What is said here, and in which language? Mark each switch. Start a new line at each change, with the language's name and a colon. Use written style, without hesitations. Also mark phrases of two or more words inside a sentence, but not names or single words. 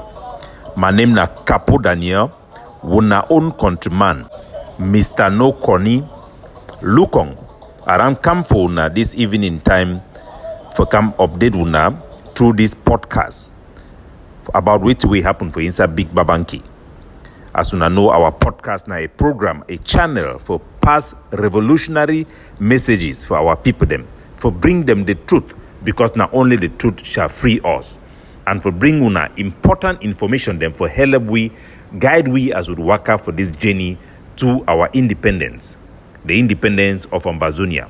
Nigerian Pidgin: My name na Capo Daniel, una own countryman, Mr. No Corny, Lukong. Around come for una this evening time for come update una through this podcast about what will happen for inside Big Babanki. As una know, our podcast na a program, a channel for pass revolutionary messages for our people them, for bring them the truth, because not only the truth shall free us, and for bring una important information them for help we, guide we as we work out for this journey to our independence, the independence of Ambazonia.